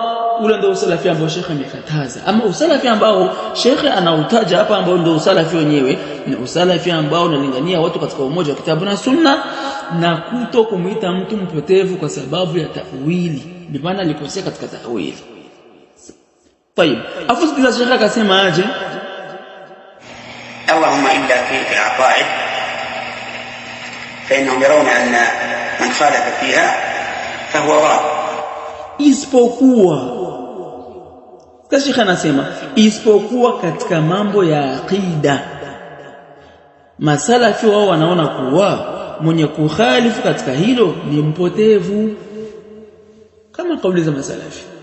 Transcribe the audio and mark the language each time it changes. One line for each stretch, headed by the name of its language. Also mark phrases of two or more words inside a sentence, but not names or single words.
Swahili: Ule ndio usalafi ambao Sheikh amekataza. Ama usalafi ambao Sheikh anautaja hapa ambao ndio usalafi wenyewe ni usalafi ambao unalingania watu katika umoja wa kitabu na sunna na kuto kumuita mtu mpotevu kwa sababu ya ta'wili, bi maana alikosea katika ta'wili.
Arabic: طيب افضل
Swahili: Sheikh akasema aje,
Arabic: اللهم إلا في العقائد فإنهم يرون أن من خالف فيها فهو ضال.
Swahili: isipokuwa Sheikh anasema isipokuwa katika mambo ya aqida, masalafi wao wanaona kuwa mwenye kukhalifu katika hilo ni mpotevu, kama kauli za masalafi.